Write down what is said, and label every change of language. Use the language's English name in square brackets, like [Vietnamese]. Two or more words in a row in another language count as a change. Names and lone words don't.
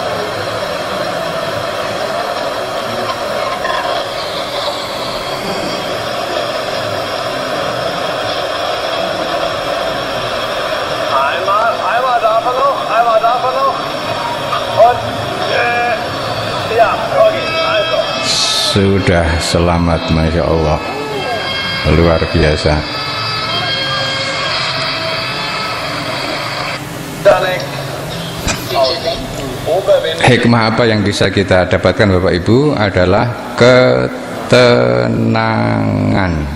[German] Einmal darf er noch. Und, ja, okay, also. [Indonesian] Sudah selamat, [Arabic] ما شاء الله, [Indonesian] luar biasa. Hikmah apa yang bisa kita dapatkan Bapak Ibu adalah ketenangan.